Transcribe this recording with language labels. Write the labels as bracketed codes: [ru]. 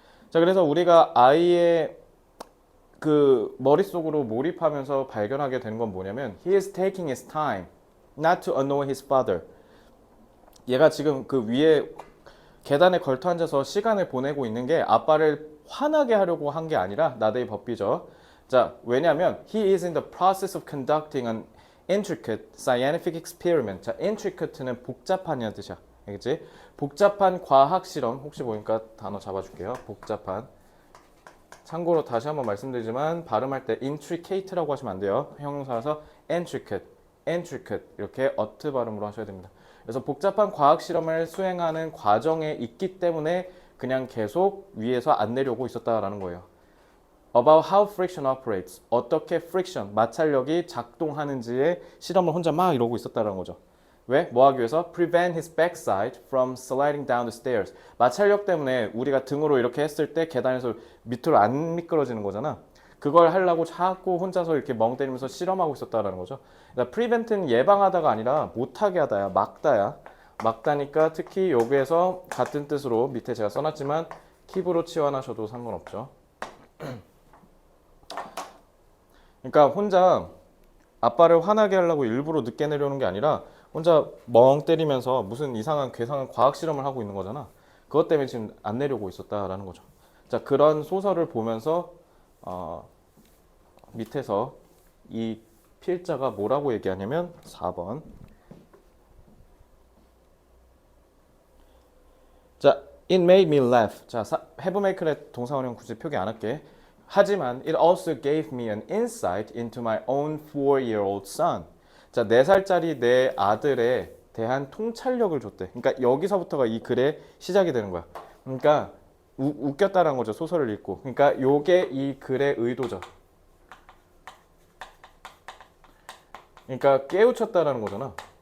[ko] 자, 그래서 우리가 아이의 그 머릿속으로 몰입하면서 발견하게 되는 건 뭐냐면 [en] he is taking his time not to annoy his father. [ko] 얘가 지금 그 위에 계단에 걸터 앉아서 시간을 보내고 있는 게 아빠를 화나게 하려고 한 게 아니라 나데이 법비죠. 자, 왜냐면 [en] he is in the process of conducting an intricate scientific experiment. [ko] 자, intricate는 복잡한이라는 뜻이야. 알겠지? 복잡한 과학 실험. 혹시 보니까 단어 잡아줄게요. 복잡한. 참고로 다시 한번 말씀드리지만 발음할 때 intricate라고 하시면 안 돼요. 형용사라서 intricate 이렇게 어트 발음으로 하셔야 됩니다. 그래서 복잡한 과학 실험을 수행하는 과정에 있기 때문에 그냥 계속 위에서 안 내려오고 있었다라는 거예요. [en] About how friction operates. [ko] 어떻게 friction, 마찰력이 작동하는지에 실험을 혼자 막 이러고 있었다는 거죠. 왜? 뭐 하기 위해서? [en] Prevent his backside from sliding down the stairs. [ko] 마찰력 때문에 우리가 등으로 이렇게 했을 때 계단에서 밑으로 안 미끄러지는 거잖아. 그걸 하려고 자꾸 혼자서 이렇게 멍 때리면서 실험하고 있었다라는 거죠. 그러니까 prevent는 예방하다가 아니라 못하게 하다야, 막다야. 막다니까 특히 여기에서 같은 뜻으로 밑에 제가 써놨지만 킵으로 치환하셔도 상관없죠. 그러니까 혼자 아빠를 화나게 하려고 일부러 늦게 내려오는 게 아니라 혼자 멍 때리면서 무슨 이상한 괴상한 과학 실험을 하고 있는 거잖아. 그것 때문에 지금 안 내려오고 있었다라는 거죠. 자, 그런 소설을 보면서 밑에서 이 필자가 뭐라고 얘기하냐면 4번. [en] 자, it made me laugh. [ko] 자, have make의 동사원형 굳이 표기 안 할게. 하지만 [en] it also gave me an insight into my own 4-year-old son. [ko] 자, 4살짜리 내 아들에 대한 통찰력을 줬대. 그러니까 여기서부터가 이 글의 시작이 되는 거야. 그러니까 웃겼다라는 거죠. 소설을 읽고. 그러니까 요게 이 글의 의도죠. 그러니까 깨우쳤다라는 거잖아.